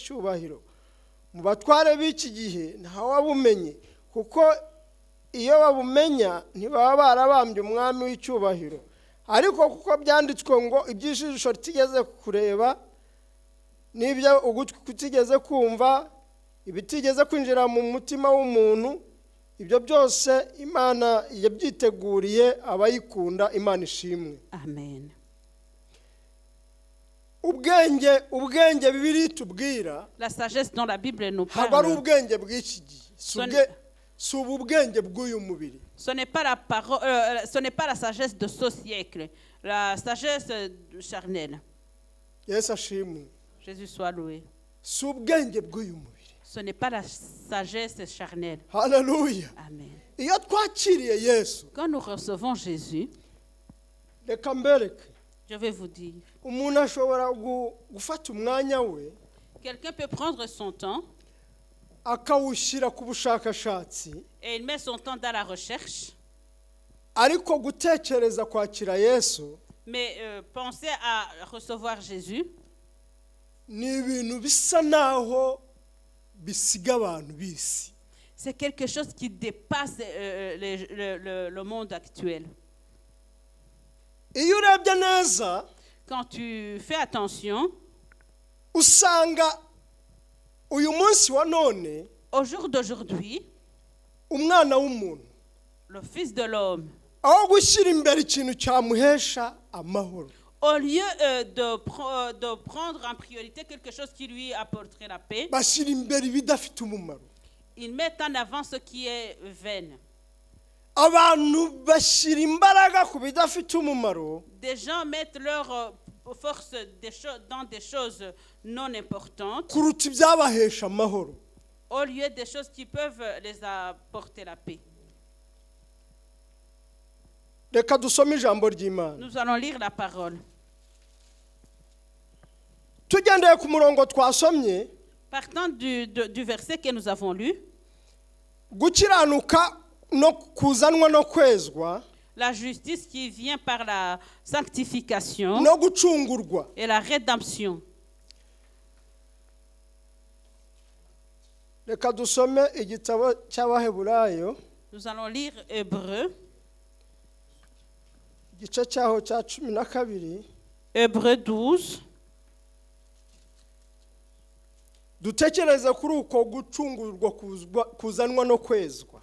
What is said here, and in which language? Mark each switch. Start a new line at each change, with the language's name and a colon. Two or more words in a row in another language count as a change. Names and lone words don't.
Kinyarwanda: icyubahiro mu batware b'iki gihe ntawabumenye kuko iyo babumenya ntibaba barabambye umwami w'icyubahiro ariko kuko byanditswe ngo iby'ijisho ritigeze kureba n'ibyo ugutwi kutigeze kumva ibitigeze kwinjira mu mutima w'umuntu ibyo byose Imana yabyiteguriye abayikunda Imana ishimwe Amen. ubwenge Bibiliya tubwira
French: La sagesse dont la Bible nous
Kinyarwanda: ntabwo ari
French: parle,
Kinyarwanda: ubwenge bw'iki gihe si ubwenge bw'uyu mubiri
French: ce n'est pas la parole, ce n'est pas la sagesse de ce siècle, la sagesse charnelle.
Kinyarwanda: Yesu ashimwe
French: Jésus soit loué.
Kinyarwanda: si ubwenge bw'uyu mubiri
French: Ce n'est pas la sagesse charnelle.
Kinyarwanda: haleluya Amen. iyo twakiriye Yesu
French: Quand nous recevons Jésus,
Kinyarwanda: reka mbereke
French: je vais vous dire,
Kinyarwanda: umuntu ashobora gufata umwanya we
French: quelqu'un peut prendre son temps
Kinyarwanda: akawushyira ku bushakashatsi
French: et il met son temps dans la recherche,
Kinyarwanda: ariko gutekereza kwakira Yesu
French: mais penser à recevoir Jésus,
Kinyarwanda: ni ibintu bisa naho bisiga abantu bisi
French: c'est quelque chose qui dépasse le monde actuel.
Kinyarwanda: iyo urebye neza
French: Quand tu fais attention,
Kinyarwanda: usanga uyu munsi wa none
French: au jour d'aujourd'hui,
Kinyarwanda: umwana w'umuntu
French: le Fils de l'homme,
Kinyarwanda: aho gushyira imbere ikintu cyamuhesha amahoro
French: au lieu de prendre en priorité quelque chose qui lui apporterait la paix,
Kinyarwanda: bashyira imbere ibidafite umumaro
French: il met en avant ce qui est vain.
Kinyarwanda: abantu bashyira imbaraga ku bidafite umumaro
French: Des gens mettent leur force dans des choses non importantes
Kinyarwanda: kuruta ibyabahesha amahoro
French: au lieu des choses qui peuvent les apporter la paix.
Kinyarwanda: reka dusome ijambo ry'Imana
French: Nous allons lire la parole.
Kinyarwanda: tugendeye ku murongo twasomye
French: Partant du verset que nous avons lu,
Kinyarwanda: gukiranuka no kuzanwa no kwezwa
French: la justice qui vient par la sanctification
Kinyarwanda: no gucungurwa
French: et la rédemption.
Kinyarwanda: reka dusome igitabo cy'Abaheburayo
French: Nous allons lire Hébreux,
Kinyarwanda: igice cyaho cya 12
French: Hébreux 12.
Kinyarwanda: dutekereze kuri uko gucungurwa kuzanwa no kwezwa